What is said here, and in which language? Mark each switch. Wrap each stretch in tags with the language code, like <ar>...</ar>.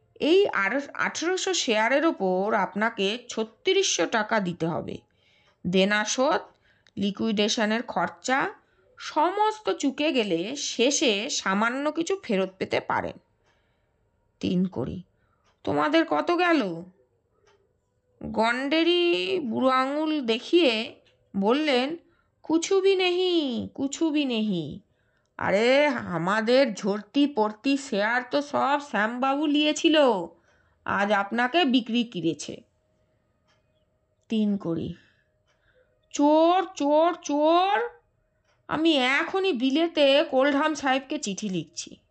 <bn>এই ১৮০০ শেয়ারের ওপর আপনাকে ৩৬০০ টাকা দিতে হবে। দেনা শোধ, লিকুইডেশনের খরচা সমস্ত চুকে গেলে শেষে সামান্য কিছু ফেরত পেতে পারেন। ৩ তোমাদের কত গেল? গণ্ডেরি বুড়ো আঙুল দেখিয়ে বললেন,</bn> <hi>कुछ भी नहीं, कुछ भी नहीं।</hi> <bn>अरे আমাদের ঝর্তি পড়তি শেয়ার তো সব শ্যামবাবু নিয়েছিল, আজ আপনাকে বিক্রি করেছে। ৩ চোর চোর চোর, আমি এখনই বিলেতে কোলঢাম সাহেবকে চিঠি লিখছি।</bn>